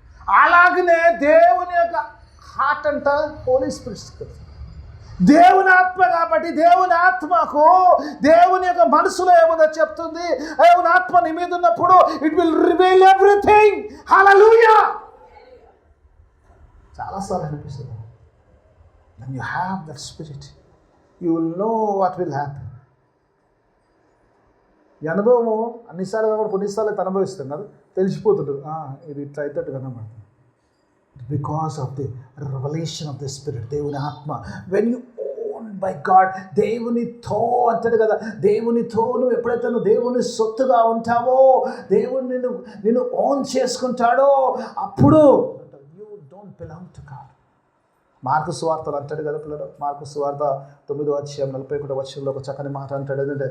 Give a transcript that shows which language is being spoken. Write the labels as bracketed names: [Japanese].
[Telugu] అలాగనే దేవుని యొక్క హార్ట్ అంట హోలీ స్పిరిట్. దేవుని ఆత్మ కాబట్టి దేవుని ఆత్మకు దేవుని యొక్క మనసులో ఏముందో చెప్తుంది. దేవుని ఆత్మ నీ మీద ఉన్నప్పుడు [English] It will reveal everything. [Telugu] హల్లెలూయా. చాలాసార్లు అనిపిస్తుంది [English] when you have that spirit you will know what will happen. [Telugu] ఈ అనుభవము అన్నిసార్లు కాబట్టి కొన్నిసార్లు అయితే అనుభవిస్తాం కదా, తెలిసిపోతుంటుంది ఇది ఇట్లా అయితట్టు కనబడుతుంది. [English] Because of the revelation of the Spirit, [Telugu] దేవుని ఆత్మ. [English] When you owned by God, [Telugu] దేవునితో అంటాడు కదా, దేవునితో నువ్వు ఎప్పుడైతే నువ్వు దేవుని సొత్తుగా ఉంటావో, దేవుడు నిన్ను ఓన్ చేసుకుంటాడో అప్పుడు [English] you don't belong to God. [Telugu] Mark సువార్తలు అంటాడు కదా పిల్లలు, మార్కు సువార్త 9:41 ఒక చక్కని మాట అంటాడు.